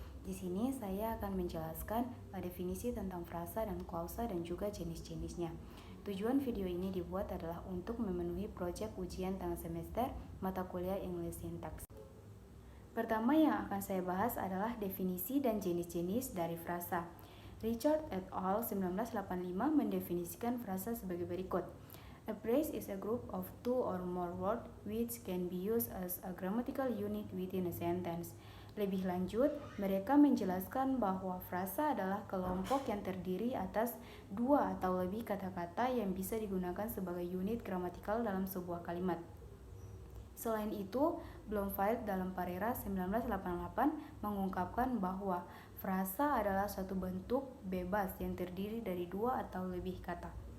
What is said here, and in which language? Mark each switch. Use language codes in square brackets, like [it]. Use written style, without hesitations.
[id] Di sini saya akan menjelaskan definisi tentang frasa dan klausa dan juga jenis-jenisnya. Tujuan video ini dibuat adalah untuk memenuhi proyek ujian tengah semester mata kuliah English Syntax. Pertama yang akan saya bahas adalah definisi dan jenis-jenis dari frasa. Richard et al. 1985 mendefinisikan frasa sebagai berikut. [en] A phrase is a group of two or more words which can be used as a grammatical unit within a sentence. [id] Lebih lanjut, mereka menjelaskan bahwa frasa adalah kelompok yang terdiri atas dua atau lebih kata-kata yang bisa digunakan sebagai unit gramatikal dalam sebuah kalimat. Selain itu, Bloomfield dalam Parera 1988 mengungkapkan bahwa frasa adalah suatu bentuk bebas yang terdiri dari dua atau lebih kata.